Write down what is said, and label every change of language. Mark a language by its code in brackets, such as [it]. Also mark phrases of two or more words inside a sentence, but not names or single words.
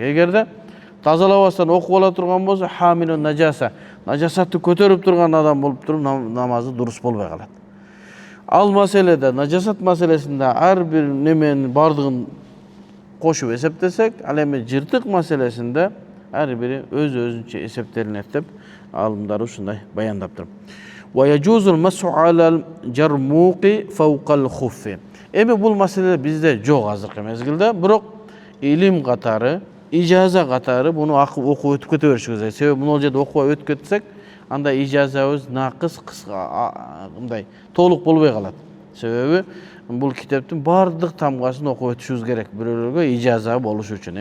[ky] Эгерде тазалабастан окуп ала турган болсо, хамилун нажасатты көтөрүп турган адам болуп туруп намазы дурус болбой калат. Ал маселеде, нажасат маселесинде ар бир неменин бардыгын кошуп эсептесек, ал эми жыртык маселесинде ар бири өзүнчө эсептелинет деп алымдар ушундай баяндап туруп. [ar] ويجوز المسح على الجرموق فوق الخف. [ky] Эми бул маселе бизде жок азыркы мезгилде, бирок илим катары, ижаза катары буну окуп өтүп кете беришибиз керек. Себеби бул жерде окубай өтүп кетсек, анда ижазабыз накыс, мындай толук болбой калат. Себеби бул китептин бардык тамгасын окуп өтүшүбүз керек бирөөлөргө ижаза болуш үчүн.